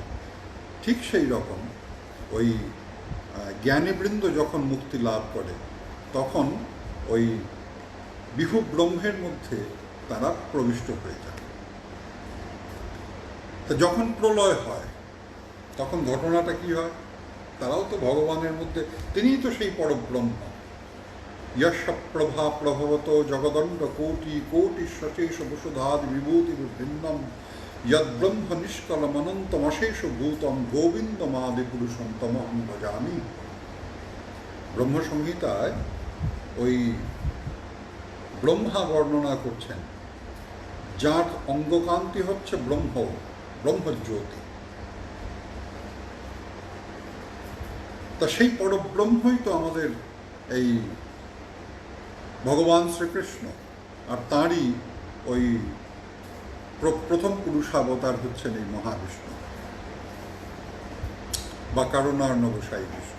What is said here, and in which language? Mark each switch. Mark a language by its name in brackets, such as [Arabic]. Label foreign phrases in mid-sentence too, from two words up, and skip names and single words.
[Bangla] ঠিক সেই রকম ওই জ্ঞানীবৃন্দ যখন মুক্তি লাভ করে তখন ওই বিভু ব্রহ্মের মধ্যে তারা প্রবিষ্ট হয়ে যায়। তা যখন প্রলয় হয় তখন ঘটনাটা কি হয়? তারাও তো ভগবানের মধ্যে, তিনিই তো সেই পরব্রহ্ম। [Sanskrit] यश प्रभा प्रभवतो जगदंड कोटि कोटि सशेष वसुधादि विभूति भिन्नम यद्ब्रह्म निष्कलम अनंतम अशेष भूतम गोविंदमादि पुरुषम तमहं भजामि। [Bangla] ब्रह्म संहिताय ওই ব্রহ্মা বর্ণনা করছেন, যার অঙ্গকান্তি হচ্ছে ব্রহ্মজ্যোতি। তা সেই পরব্রহ্মই তো আমাদের এই ভগবান শ্রীকৃষ্ণ, আর তাঁরই ওই প্রথম পুরুষাবতার হচ্ছেন এই মহাবিষ্ণু বা কারণার্ণব সাই বিষ্ণু।